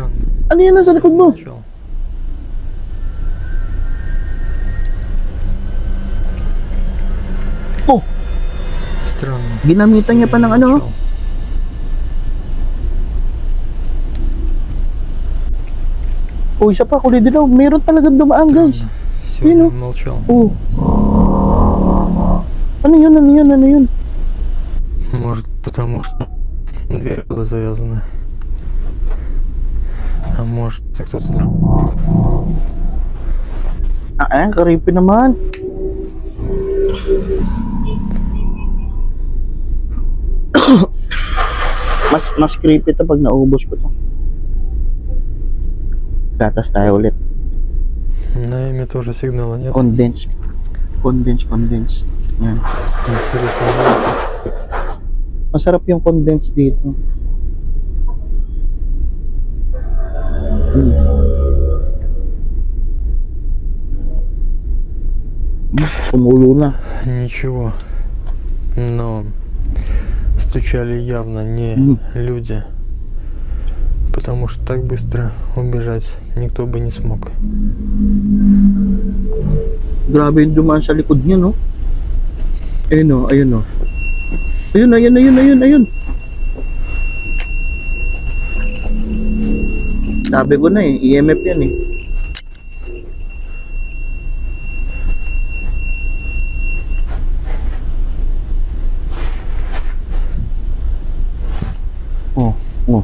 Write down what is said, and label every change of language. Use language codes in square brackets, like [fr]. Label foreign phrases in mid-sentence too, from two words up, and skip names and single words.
[ru] Странно. [tl] Ano yan nasa likod mo? [ru] Начало. [tl] Oh, [ru] Странно. [tl] ginamitan niya pa ng ano? [ru] Начало. [tl] Oh, isa pa, kulay din daw. Meron talagang dumaan, guys. [ru] Сегодня он молчал. [tl] Oh. Ano yun, ano yun, ano yun? [ru] Может, потому что дверь была завязана. А может, это кто-то другой. [tl] Creepy naman. mas creepy to pag naubos ko to. Gatas tayo ulit. [ru] На имя тоже сигнала нет. [tl] Condense. Yan. [ru] Интересно. [tl] Masarap yung condense dito. Tumulo na. [ru] Ничего. Но стучали явно не люди. Потому что так быстро убежать никто бы не смог. [tl] Grabe yung dumaan sa likod niya, no? Ayun o, ayun o. Ayun, ayun, ayun, ayun, ayun. Sabi ko na eh, EMF yan eh. Oh, oh.